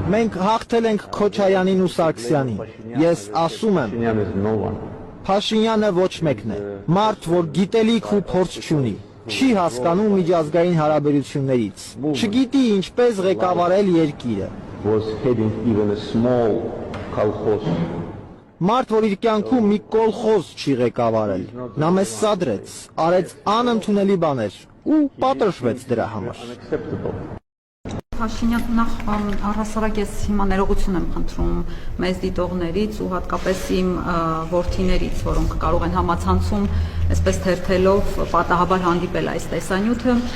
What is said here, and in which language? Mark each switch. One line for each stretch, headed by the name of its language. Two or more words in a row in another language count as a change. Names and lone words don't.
Armenian: Մենք հաղթել ենք Քոչարյանին ու Սարգսյանին։ Ես ասում եմ,
English: Փաշինյանը is no one։
Armenian: Փաշինյանը ոչ մեկն է։ Մարդ, որ գիտելիք ու փորձ չունի, չի հասկանում միջազգային հարաբերություններից, չգիտի ինչպես ղեկավարել երկիրը։
English: Was heading even a small колхоз։
Armenian: Մարդ, որ իր կյանքում մի կոլխոզ չի ղեկավարել, նա մեզ սադրեց, արեց անընդունելի բաներ ու պատժվեց դրա համար։ Փաշինյան, նախ առհասարակ ես հիմա ներողություն եմ խնդրում մեզ դիտողներից ու հատկապես իմ որդիներից, որոնք կարող են համացանցում այսպես թերթելով պատահաբար հանդիպել այս տեսանյութը։